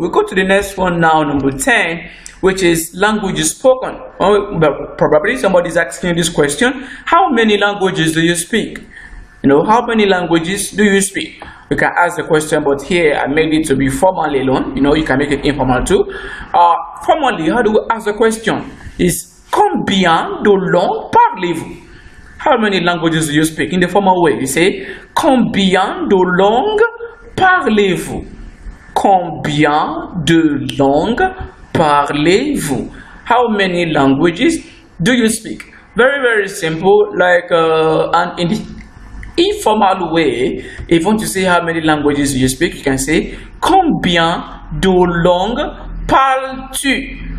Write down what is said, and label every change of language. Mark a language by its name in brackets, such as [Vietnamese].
[English] We'll go to the next one now, number 10, which is languages spoken. Probably somebody is asking you this question. How many languages do you speak? You know, how many languages do you speak? You can ask the question, but here I made it to be formal alone. You know, you can make it informal too. Formally, how do we ask the question? [French] Is combien de langues parlez-vous? [English] How many languages do you speak? In the formal way, you say [French] combien de langues parlez-vous? Combien de langues parlez-vous? [English] How many languages do you speak? Very, very simple, like and in the informal way, if you want to say how many languages you speak, you can say [French] combien de langues parles-tu?